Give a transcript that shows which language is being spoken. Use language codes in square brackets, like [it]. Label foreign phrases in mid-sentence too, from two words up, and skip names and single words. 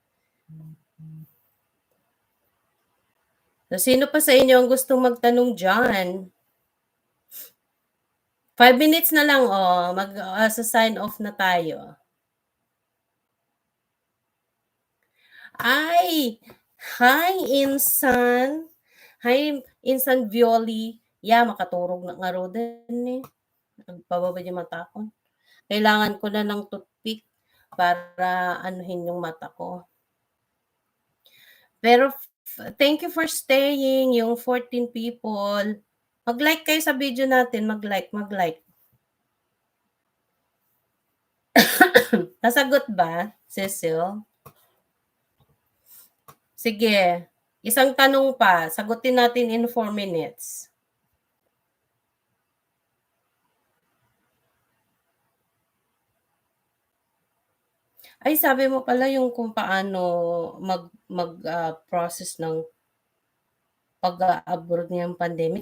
[tl] So, sino pa sa inyo ang gustong magtanong dyan? 5 minutes na lang, sa sign off na tayo. Ay! Hi, Insan! Hi, Insan Violi. [ceb] Yeah, makaturog na nga ro din eh. [tl] Nagpababad yung mata ko. Kailangan ko na ng toothpick para anuhin yung mata ko. [en] Pero thank you for staying, yung 14 people. [tl] Mag-like kayo sa video natin, mag-like. Nasagot ba, Cecil? Sige, isang tanong pa. Sagutin natin [en] in 4 minutes. [tl] Ay, sabi mo pala yung kung paano mag-process ng pag-abroad ngayong pandemic.